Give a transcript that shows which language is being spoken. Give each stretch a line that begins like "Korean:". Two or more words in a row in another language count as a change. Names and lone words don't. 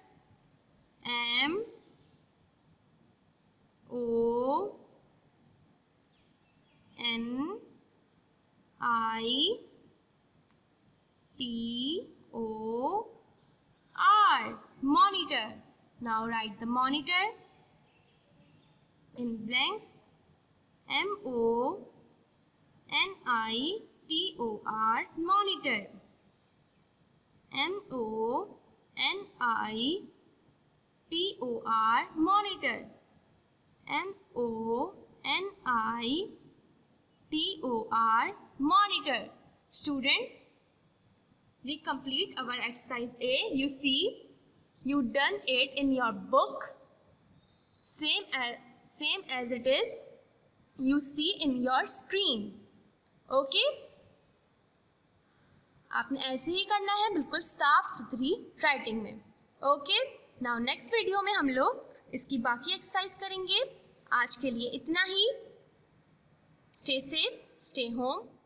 English: M O N I T O R. Monitor. Now write the monitor in blanks. M-O-N-I-T-O-R. Monitor. M-O-N-I-T-O-R. Monitor. M-O-N-I-T-O-R. Monitor. Students, we complete our exercise A. You see, you done it in your book. Same as it is you see in your screen. Okay?
Hindi: आपने ऐसे ही करना है, बिल्कुल साफ सुथरी राइटिंग में.
English: Okay, now next video
Hindi: में हम लोग इसकी बाकी एक्सरसाइज करेंगे. आज के लिए इतना ही.
English: stay safe, stay home.